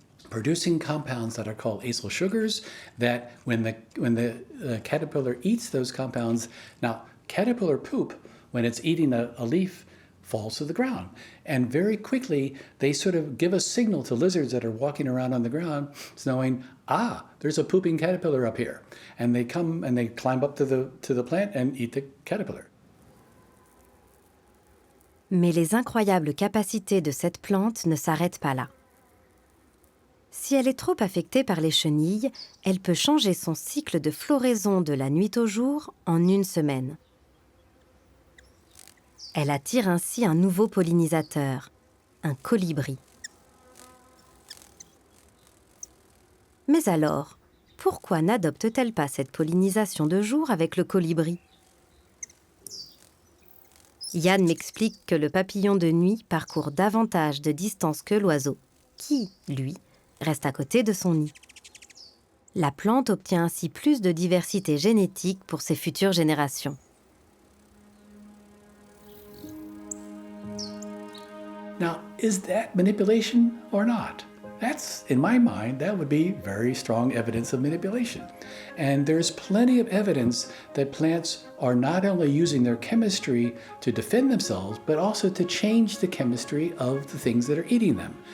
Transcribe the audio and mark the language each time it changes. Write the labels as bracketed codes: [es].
[en] producing compounds that are called acyl sugars that when the caterpillar eats those compounds, now caterpillar poop, when it's eating a leaf, falls to the ground. And very quickly, they sort of give a signal to lizards that are walking around on the ground, knowing, there's a pooping caterpillar up here. And they come and they climb up to the plant and eat the caterpillar. [fr] Mais les incroyables capacités de cette plante ne s'arrêtent pas là. Si elle est trop affectée par les chenilles, elle peut changer son cycle de floraison de la nuit au jour en 1 semaine. Elle attire ainsi un nouveau pollinisateur, un colibri. Mais alors, pourquoi n'adopte-t-elle pas cette pollinisation de jour avec le colibri ? Yann m'explique que le papillon de nuit parcourt davantage de distance que l'oiseau, qui, lui, reste à côté de son nid. La plante obtient ainsi plus de diversité génétique pour ses futures générations. [en] Now, is that manipulation or not? That's, in my mind, that would be very strong evidence of manipulation. And there's plenty of evidence that plants are not only using their chemistry to defend themselves, but also to change the chemistry of the things that are eating them.